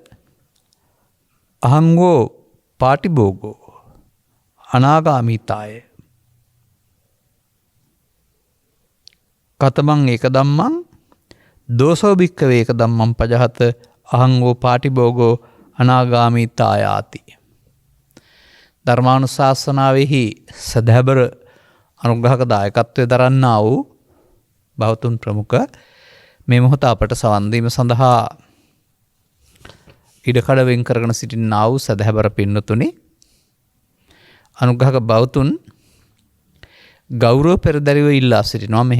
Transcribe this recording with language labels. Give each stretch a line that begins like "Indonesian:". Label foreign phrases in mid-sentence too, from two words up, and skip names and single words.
Pali: අහංගෝ පාටිභෝගෝ අනාගාමීතාය කතමං ඒක ධම්මං දෝසෝ භික්ඛවේ ඒක ධම්මං පජහත අහංගෝ පාටිභෝගෝ අනාගාමීතායාති
Sinhala: ධර්මානුශාසනාවෙහි සදහැබර අනුග්‍රහක දායකත්වය දරන්නා වූ බෞතුන් ප්‍රමුඛ මේ මොහොත අපට සවන් දීම සඳහා ඉඩකඩ වෙන් කරගෙන සිටිනා වූ සදහැබර පින්නතුනි අනුග්‍රහක බෞතුන් ගෞරව පෙරදරිව ඉල්ලා සිටිනවා මෙහෙම.